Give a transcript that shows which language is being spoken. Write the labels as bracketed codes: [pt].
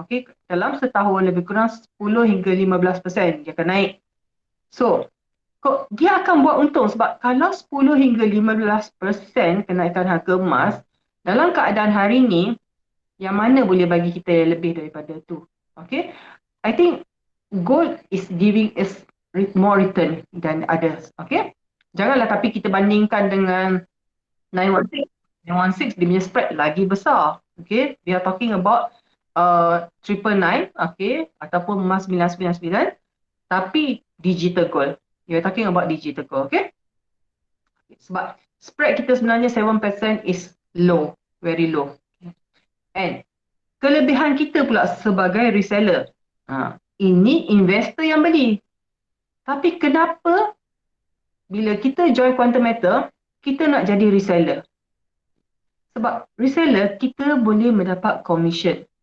[ms] Okey, dalam setahun lebih kurang 10 hingga 15% dia akan naik. So, dia akan buat untung sebab kalau 10 hingga 15% kenaikan harga emas dalam keadaan hari ni, yang mana boleh bagi kita lebih daripada tu. [en] Okey, I think gold is giving us more return than others. [ms] Okay, janganlah tapi kita bandingkan dengan 916. [en] 916 [ms] dia punya [en] spread [ms] lagi besar. [en] Okay, we are talking about 999, okay, [ms] ataupun emas 999, tapi [en] digital gold. We are talking about digital gold. Okay, [ms] sebab spread kita sebenarnya [en] 7% is low, very low. [ms] And kelebihan kita pula sebagai reseller, ini investor yang beli. Tapi kenapa bila kita join Quantum Metal, kita nak jadi reseller? Sebab reseller, kita boleh mendapat commission.